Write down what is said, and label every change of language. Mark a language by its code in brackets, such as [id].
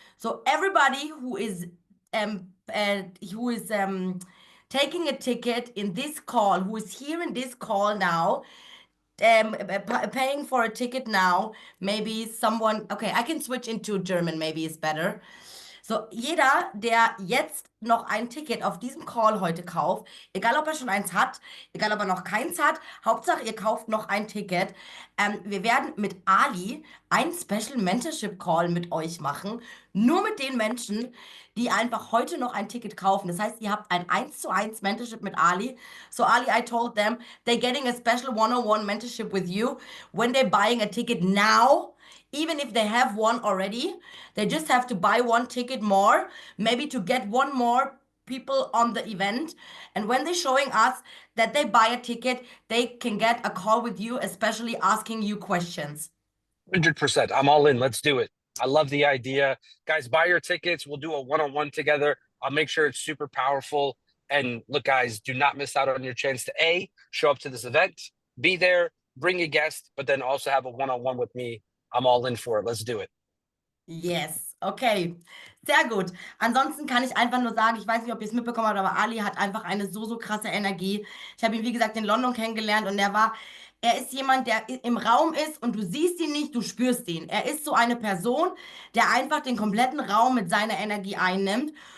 [en] So everybody who is taking a ticket in this call, who is here in this call now, paying for a ticket now, maybe someone, okay, I can switch into German, maybe is better. [de] So, jeder, der jetzt noch ein Ticket auf diesem Call heute kauft, egal ob er schon eins hat, egal ob er noch keins hat, Hauptsache ihr kauft noch ein Ticket. Wir werden mit Ali einen Special Mentorship Call mit euch machen, nur mit den Menschen, die einfach heute noch ein Ticket kaufen. Das heißt, ihr habt ein 1:1 Mentorship mit Ali. [en] So Ali, I told them, they're getting a special one-on-one mentorship with you when they're buying a ticket now. Even if they have one already, they just have to buy one ticket more, maybe to get one more people on the event. And when they're showing us that they buy a ticket, they can get a call with you, especially asking you questions. 100%. I'm all in. Let's do it. I love the idea. Guys, buy your tickets. We'll do a one-on-one together. I'll make sure it's super powerful. And look, guys, do not miss out on your chance to show up to this event, be there, bring a guest, but then also have a one-on-one with me. I'm all in for it. Let's do it. Yes, okay. [de] Sehr gut. Ansonsten kann ich einfach nur sagen, ich weiß nicht, ob ihr es mitbekommen habt, aber Ali hat einfach eine so, so krasse Energie. Ich habe ihn, wie gesagt, in London kennengelernt und er ist jemand, der im Raum ist und du siehst ihn nicht, du spürst ihn. Er ist so eine Person, der einfach den kompletten Raum mit seiner Energie einnimmt.